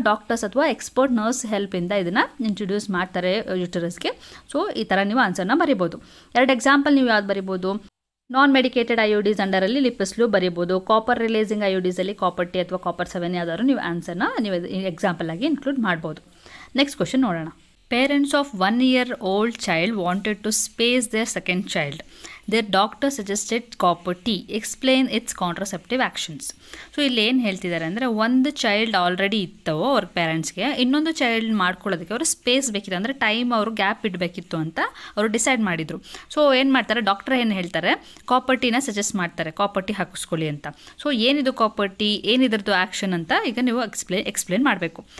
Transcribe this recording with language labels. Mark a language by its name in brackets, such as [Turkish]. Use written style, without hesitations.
[Kannada] Doctors ಅಥವಾ expert nurse ಹೆಲ್ಪಿಂದ ಇದನ್ನು introduce ಮಾಡ್ತಾರೆ ಯುಟರಸ್ಗೆ. ಸೊ ಈ ಥರ ನೀವು ಆನ್ಸರ್ನ ಬರಿಬೋದು. 2 ಎಕ್ಸಾಂಪಲ್ ನೀವು ಯಾವ್ದು ಬರಿಬೋದು? ನಾನ್ ಮೆಡಿಕೇಟೆಡ್ IUDs ಅಂಡರಲ್ಲಿ ಲಿಪಿಸ್ಲು ಬರಿಬೋದು. ಕಾಪರ್ ರಿಲೇಸಿಂಗ್ IUDs ಅಲ್ಲಿ ಕಾಪರ್ T ಅಥವಾ ಕಾಪರ್ 7 ಯಾವ್ದಾದ್ರು ನೀವು ಆನ್ಸರ್ನ ನೀವು ಎಕ್ಸಾಂಪಲ್ ಆಗಿ ಇನ್ಕ್ಲೂಡ್ ಮಾಡ್ಬೋದು. ನೆಕ್ಸ್ಟ್ ಕ್ವಶನ್ ನೋಡೋಣ. [English] Parents of 1-year-old child wanted to space their second child. Their doctor suggested copper T. Explain its contraceptive actions. [Kannada] So ಇಲ್ಲಿ ಏನು ಹೇಳ್ತಿದ್ದಾರೆ ಅಂದರೆ, ಒಂದು ಚೈಲ್ಡ್ ಆಲ್ರೆಡಿ ಇತ್ತು ಅವ್ರ ಪೇರೆಂಟ್ಸ್ಗೆ, ಇನ್ನೊಂದು ಚೈಲ್ಡ್ ಮಾಡ್ಕೊಳ್ಳೋದಕ್ಕೆ ಅವರು ಸ್ಪೇಸ್ ಬೇಕಿತ್ತು, ಅಂದರೆ ಟೈಮ್ ಅವರು ಗ್ಯಾಪ್ ಇಡಬೇಕಿತ್ತು ಅಂತ ಅವರು ಡಿಸೈಡ್ ಮಾಡಿದರು. ಸೊ ಏನು ಮಾಡ್ತಾರೆ, ಡಾಕ್ಟರ್ ಏನು ಹೇಳ್ತಾರೆ, ಕಾಪರ್ ಟೀನ ಸಜೆಸ್ಟ್ ಮಾಡ್ತಾರೆ, ಕಾಪರ್ ಟೀ ಹಾಕಿಸ್ಕೊಳ್ಳಿ ಅಂತ. ಸೊ ಏನಿದು ಕಾಪರ್ ಟೀ, ಏನಿದ್ರದ್ದು ಆ್ಯಕ್ಷನ್ ಅಂತ ಈಗ ನೀವು ಎಕ್ಸ್ಪ್ಲೇನ್ ಮಾಡಬೇಕು.